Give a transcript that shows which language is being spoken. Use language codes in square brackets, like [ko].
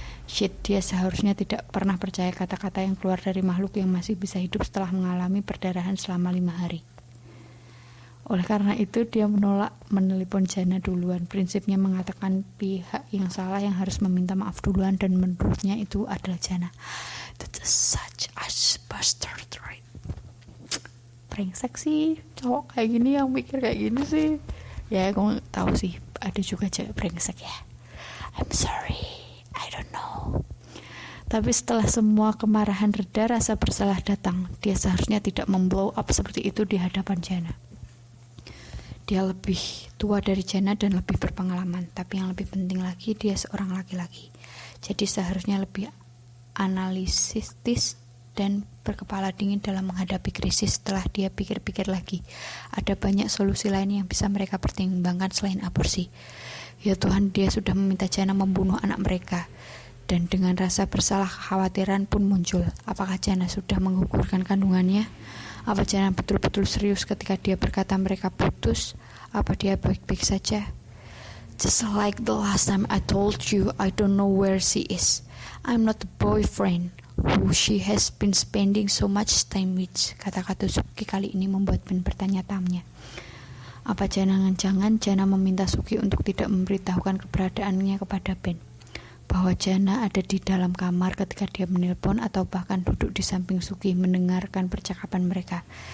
[id] Shit, dia seharusnya tidak pernah percaya kata-kata yang keluar dari makhluk yang masih bisa hidup setelah mengalami perdarahan selama 5 hari. Oleh karena itu, dia menolak menelepon Jana duluan. Prinsipnya mengatakan pihak yang salah yang harus meminta maaf duluan, dan menurutnya itu adalah Jana. [en] That's such a bastard, right? [id] Brengsek sih, cowok kayak gini yang mikir kayak gini sih. Ya, aku tahu sih, ada juga cewek brengsek ya. [en] I'm sorry, I don't know. [id] Tapi setelah semua kemarahan reda, rasa bersalah datang. Dia seharusnya tidak memblow up seperti itu di hadapan Jana. Dia lebih tua dari Jana dan lebih berpengalaman, tapi yang lebih penting lagi, dia seorang laki-laki. Jadi seharusnya lebih analisis dan berkepala dingin dalam menghadapi krisis. Setelah dia pikir-pikir lagi, ada banyak solusi lain yang bisa mereka pertimbangkan selain aborsi. Ya Tuhan, dia sudah meminta Jana membunuh anak mereka. Dan dengan rasa bersalah, kekhawatiran pun muncul. Apakah Jana sudah menggugurkan kandungannya? Apa Jana betul-betul serius ketika dia berkata mereka putus? Apa dia baik-baik saja? [en] Just like the last time I told you, I don't know where she is. I'm not the boyfriend who she has been spending so much time with. [id] Kata-kata Suki kali ini membuat Ben bertanya-tanya. Apa jangan-jangan Jana meminta Suki untuk tidak memberitahukan keberadaannya kepada Ben? Bahwa Jana ada di dalam kamar ketika dia menelpon, atau bahkan duduk di samping Suki mendengarkan percakapan mereka.